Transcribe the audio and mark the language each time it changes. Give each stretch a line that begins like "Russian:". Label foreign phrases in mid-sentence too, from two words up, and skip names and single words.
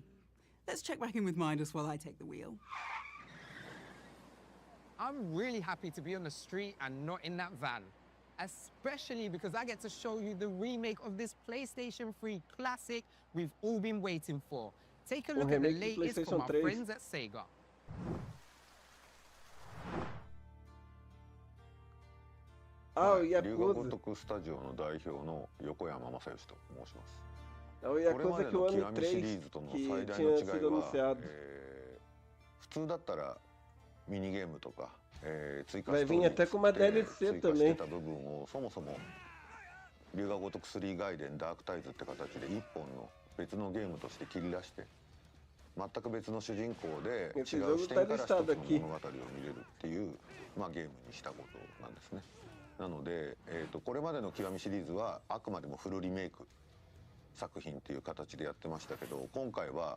English: Let's check back in with Midas while I take the wheel. I'm really happy to be on the street and not in that van. Especially because I get to show you the remake of this PlayStation 3 classic we've all been waiting for. Take a look at the latest from our friends at Sega.
Portuguese: Ah, o Yakuza. É o Yakuza Kiwami 3 que tinha sido anunciado. Vai vir até com uma DLC também.
Japanese: そもそも龍が如く3外伝ダークタイズって形で一本の別のゲームとして切り出して全く別の主人公で違う視点から一つの物語を見れるっていう、ゲームにしたことなんですね。なので、これまでの極みシリーズはあくまでもフルリメイク作品っていう形でやってましたけど、今回は